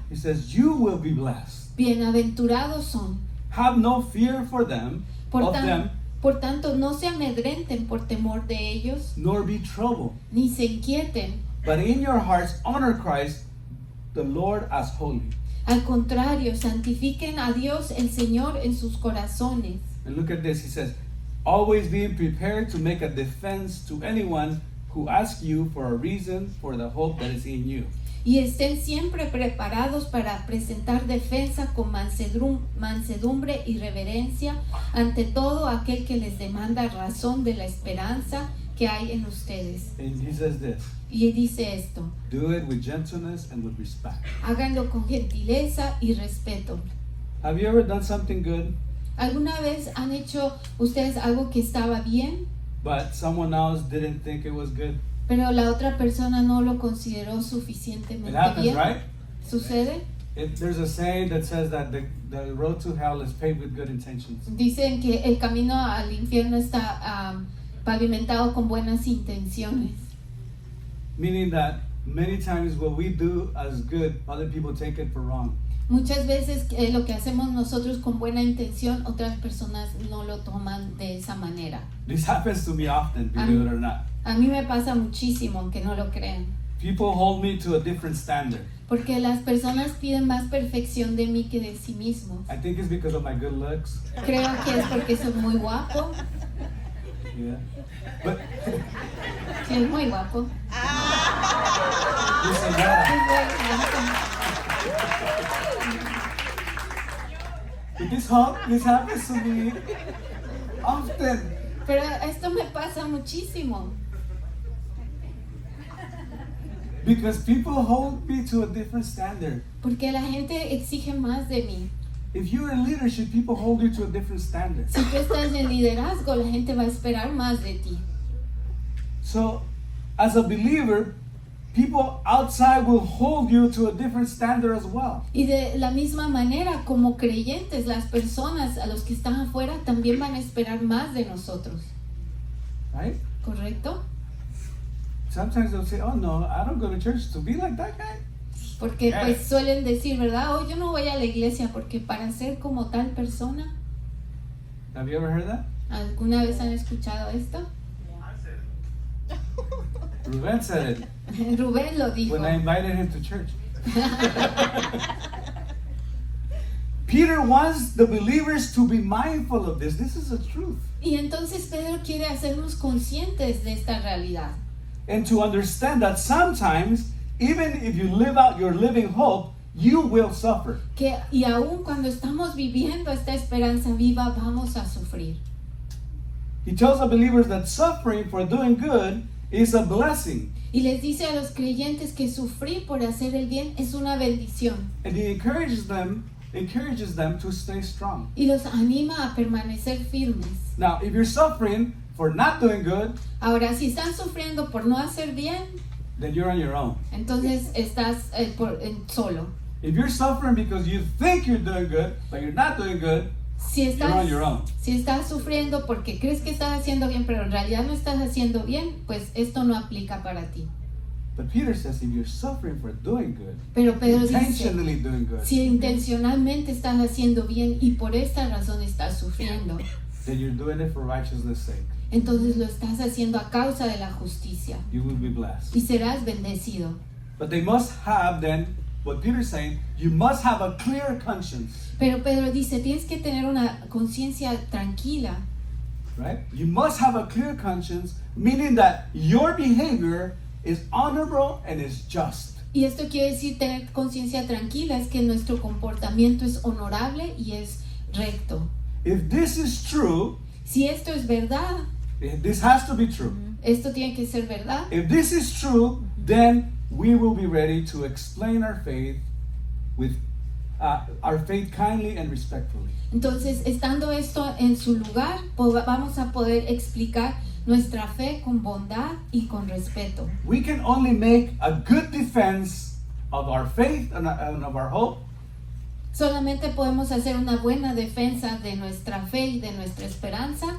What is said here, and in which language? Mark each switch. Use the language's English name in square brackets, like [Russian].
[English] he says, you will be blessed. [Spanish] bienaventurados son. [English] Have no fear for them, of them, [Spanish] Por tanto, no se amedrenten por temor de ellos, [English] nor be troubled. [Spanish] ni se inquieten. [English] But in your hearts honor Christ, the Lord, as holy. [Spanish] Al contrario, santifiquen a Dios el Señor en sus corazones. [English] And look at this, he says, always being prepared to make a defense to anyone who asks you for a reason for the hope that is in you. [Spanish] Y estén siempre preparados para presentar defensa con mansedumbre y reverencia ante todo aquel que les demanda razón de la esperanza que hay en ustedes. [English] And he says this, [Spanish] Y dice esto, [English] do it with gentleness and with respect. [Spanish] háganlo con gentileza y respeto. [English] Have you ever done something good, [Spanish] ¿Alguna vez han hecho ustedes algo que estaba bien, [English] but someone else didn't think it was good? [Spanish] pero la otra persona no lo consideró [English] It [Spanish] suficientemente [English] happens, [Spanish] bien? [English] right? [Spanish] ¿Sucede? [English] There's a saying that says that the road to hell is paved with good intentions. [Spanish] Dicen que el camino al infierno está pavimentado con buenas intenciones. [English] Meaning that many times what we do as good, other people take it for wrong. [Spanish] Muchas veces lo que hacemos nosotros con buena intención, otras personas no lo toman de esa manera. [English] This happens to me often, believe it or not. [Spanish] A mí me pasa muchísimo, aunque no lo crean. [English] People hold me to a different standard. [Spanish] Porque las personas piden más perfección de mí que de sí mismos. [English] I think it's because of my good looks. [Spanish] Creo que es porque soy muy guapo. [English] Yeah. But [Spanish] Sí, es muy guapo. [English] listen, yeah. [Spanish] Es muy guapo. [English] But this happens to me often. [Spanish] Pero esto me pasa muchísimo. [English] Because people hold me to a different standard. [Spanish] Porque la gente exige más de mí. [English] If you're in leadership, people hold you to a different standard. [Spanish] Si tú estás en liderazgo, la gente va a esperar más de ti. [English] So, as a believer, people outside will hold you to a different standard as well. [Spanish] Y de la misma manera, como creyentes, las personas a los que están afuera también van a esperar más de nosotros. [English] Right? [Spanish] ¿Correcto? [English] Sometimes they'll say, oh no, I don't go to church to be like that guy. [Spanish] Porque pues suelen decir, ¿verdad? Oh, yo no voy a la iglesia porque para ser como tal persona. [English] Have you ever heard that? [Spanish] ¿Alguna vez han escuchado esto? [English] Ruben said it [Spanish] Rubén lo dijo. [English] when I invited him to church. Peter wants the believers to be mindful of this. This is the truth. [Spanish] Y entonces Pedro quiere hacernos conscientes de esta realidad. [English] And to understand that sometimes, even if you live out your living hope, you will suffer. [Spanish] Y aún cuando estamos viviendo esta esperanza viva, vamos a sufrir. [English] He tells the believers that suffering for doing good is a blessing. [Spanish] Y les dice a los creyentes que sufrir por hacer el bien es una bendición. [English] And he encourages them to stay strong. [Spanish] Y los anima a permanecer firmes. [English] Now, if you're suffering for not doing good, [Spanish] Ahora, si están sufriendo por no hacer bien, [English] then you're on your own. [Spanish] entonces estás solo. [English] If you're suffering because you think you're doing good, but you're not doing good, [Spanish] Si [English] you're [Spanish] estás, [English] on your own. [Spanish] si estás sufriendo porque crees que estás haciendo bien, pero en realidad no estás haciendo bien, pues esto no aplica para ti. [English] But Peter says if you're suffering for doing good, [Spanish] Pero Pedro dice, [English] intentionally doing good, [Spanish] si intencionalmente estás haciendo bien y por esta razón estás sufriendo, [English] then you're doing it for righteousness' sake. [Spanish] entonces lo estás haciendo a causa de la justicia [English] You will be blessed. [Spanish] y serás bendecido. [English] But they must have then, what Peter's saying, you must have a clear conscience, [Spanish] Pero Pedro dice, tienes que tener una conciencia tranquila. [English] right? You must have a clear conscience, meaning that your behavior is honorable and is just. [Spanish] Y esto quiere decir tener conciencia tranquila, es que nuestro comportamiento es honorable y es recto. [English] If this is true, [Spanish] Si esto es verdad, [English] if this has to be true. [Spanish] esto tiene que ser verdad. [English] If this is true, then we will be ready to explain our faith kindly and respectfully. [Spanish] Entonces, estando esto en su lugar, vamos a poder explicar nuestra fe con bondad y con respeto. [English] We can only make a good defense of our faith and of our hope [Spanish] Solamente podemos hacer una buena defensa de nuestra fe y de nuestra esperanza